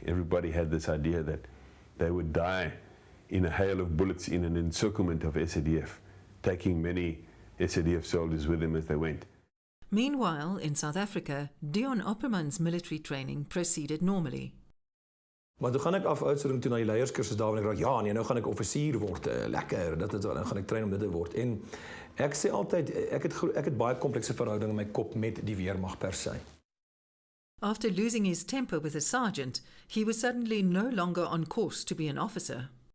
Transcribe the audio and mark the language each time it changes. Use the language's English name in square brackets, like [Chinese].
[English] Everybody had this idea that they would die in a hail of bullets in an encirclement of SADF, taking many SADF soldiers with them as they went. Meanwhile, in South Africa, Dion Opperman's military training proceeded normally. [Afrikaans] Maar toe gaan ek af ouderdom toe na die leierskursus daar en ek raak ja nee nou gaan ek offisier word lekker dit is dan gaan ek train om dit te word en ek sê altyd ek het baie komplekse verhouding in my kop met die weermag per se. [English] After losing his temper with a sergeant, he was suddenly no longer on course to be an officer.